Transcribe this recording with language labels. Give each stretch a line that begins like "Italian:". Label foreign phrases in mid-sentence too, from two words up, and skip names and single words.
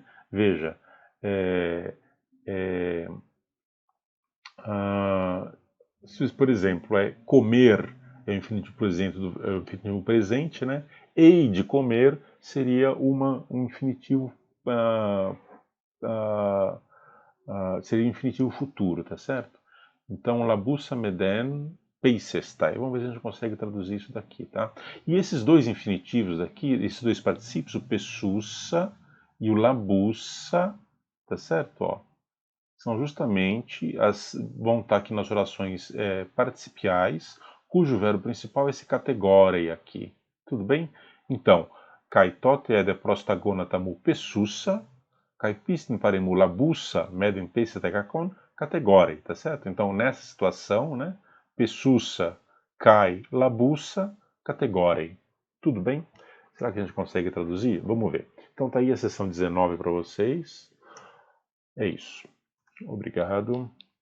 Portuguese: Veja, por exemplo, comer é o infinitivo presente, né? Ei de comer seria um infinitivo seria infinitivo futuro, tá certo? Então,
Greek: λαβοῦσα μηδὲν πείσεσθαι.
Portuguese: Vamos ver se a gente consegue traduzir isso daqui, tá? E esses dois infinitivos aqui, esses dois particípios, o pessussa e o labusa, tá certo? Ó, são justamente vão estar aqui nas orações participiais, cujo verbo principal é esse categorei aqui. Tudo bem? Então,
Greek: καὶ τότε ἤδη προσταγονατάμου πεσοῦσα, καὶ πίστιν παρέμου λαβοῦσα μηδὲν πεσετεκακὸν κατηγορεῖ,
Portuguese: tá certo? Então, nessa situação, né,
Greek: πεσοῦσα, καί, λαβοῦσα, κατηγορεῖ.
Portuguese: Tudo bem? Será que a gente consegue traduzir? Vamos ver. Então, tá aí a sessão 19 para vocês. É isso. Obrigado.